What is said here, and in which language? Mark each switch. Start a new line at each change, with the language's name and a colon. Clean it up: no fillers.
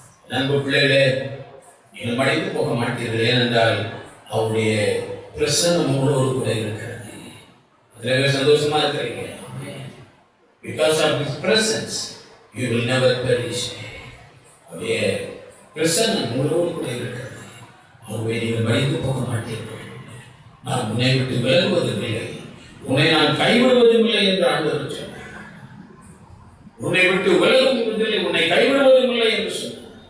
Tamil: நண்பு பிள்ளைகளே, நீங்கள் மடிந்து போக மாட்டீர்கள். ஏனென்றால் அவருடைய பிரசன்னம் உங்களோடு கூட இருக்கிறது. அதிலே சந்தோஷமா இருக்கிறீங்க.
English: because of his presence you will never perish.
Tamil: அவருடைய பிரசன்னம் உங்களோடு கூட இருக்கிறது. ஆகவே நீங்கள் மடிந்து போக மாட்டீர்கள். நான் உன்னை விட்டு விலகுவதும் இல்லை, உன்னை நான் கைவிடுவதும் இல்லை என்று ஆண்டவர் சொன்னார். உன்னை விட்டு விலகுவதில்லை, உன்னை கைவிடுவதும் இல்லை என்று சொன்னார்.